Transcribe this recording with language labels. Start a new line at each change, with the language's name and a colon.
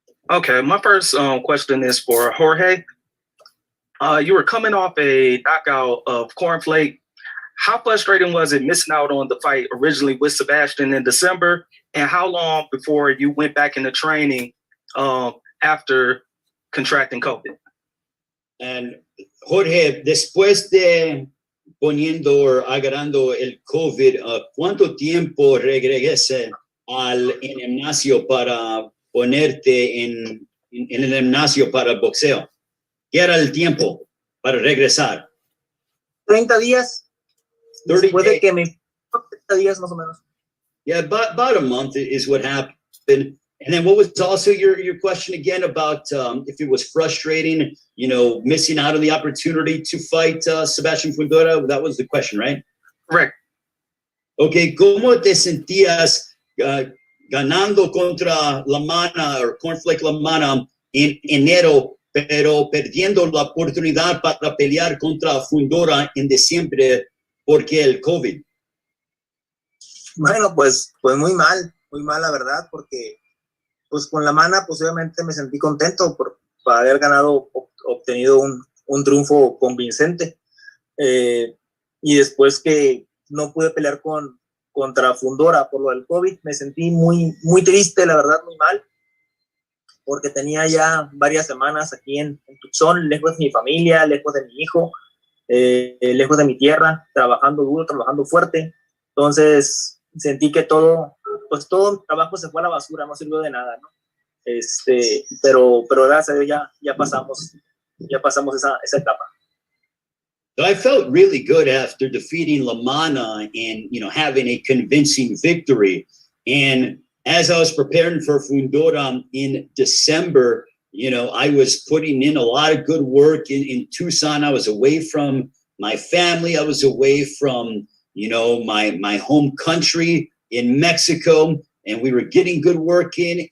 English: Okay, my first question is for Jorge. You were coming off a knockout of Cornflake. How frustrating was it missing out on the fight originally with Sebastian in December? And how long before you went back into training after contracting COVID?
Spanish: And Jorge, después de agarrando el COVID, ¿cuánto tiempo regrese al gimnasio para ponerte en el gimnasio para el boxeo? ¿Qué era el tiempo para regresar? 30 días. 30 Después de que me 30 días más o menos.
English: Yeah, about a month is what happened. And then what was also your question again about if it was frustrating, missing out on the opportunity to fight Sebastian Fundora? That was the question, right? Correct.
Spanish: Okay, ¿cómo te sentías ganando contra La Mana o Cornflake La Mana en enero, pero perdiendo la oportunidad para pelear contra Fundora en diciembre porque el COVID? Bueno, pues muy mal la verdad, porque pues con La Mana pues obviamente me sentí contento por haber obtenido un triunfo convincente, y después que no pude pelear contra Fundora por lo del COVID, me sentí muy triste, la verdad, muy mal, porque tenía ya varias semanas aquí en Tucson, lejos de mi familia, lejos de mi hijo, lejos de mi tierra, trabajando duro, trabajando fuerte. Entonces sentí que todo el trabajo se fue a la basura, no sirvió de nada, ¿no? Pero gracias a Dios ya pasamos esa etapa.
English: So I felt really good after defeating La Mana and, having a convincing victory. And as I was preparing for Fundora in December, I was putting in a lot of good work in Tucson. I was away from my family. I was away from, my home country in Mexico, and we were getting good work in.